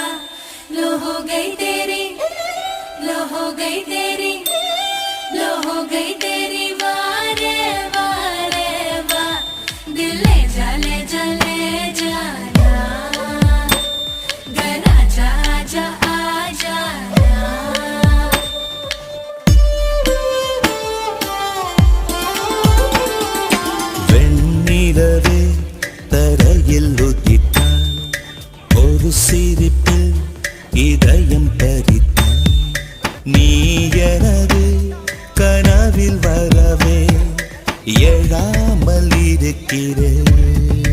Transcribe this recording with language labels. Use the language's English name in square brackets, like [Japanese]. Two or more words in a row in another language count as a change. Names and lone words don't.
[Hindi] लो हो गई तेरी, लो हो गई तेरी, लो हो गई तेरी वारे वारे वा। दिल ले जा ले जा ले जाना, घर आजा आजा आ जाना। [Tamil] வெண்ணிலவே தரையில் உதித்தாய், ஒரு சிரிப்பில் இதயம் பறித்தாய். நீ எனது கனவில் வரவே எழாமல் இருக்கிறேன்.